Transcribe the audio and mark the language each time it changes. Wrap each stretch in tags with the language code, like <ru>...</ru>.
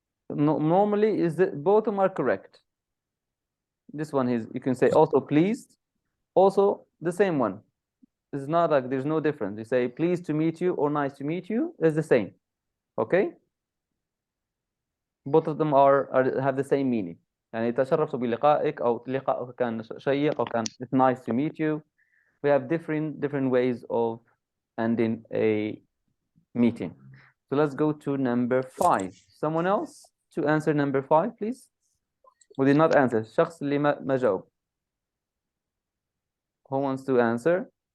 <en>Normally is that both of them are correct. This one is, you can say also pleased. Also the same one. It's not like there's no difference. You say pleased to meet you or nice to meet you is the same. Okay? Both of them have the same meaning.</en> <ar>يعني تشرفت بلقائك أو لقائك كان شيق أو كان</ar> <en>it's nice to meet you. We have different ways of ending a meeting. So let's go to number 5. Someone else to answer number 5, please. Who did not answer?</en> <ar>الشخص اللي ما جاوب.</ar> <en>Who wants to answer?</en>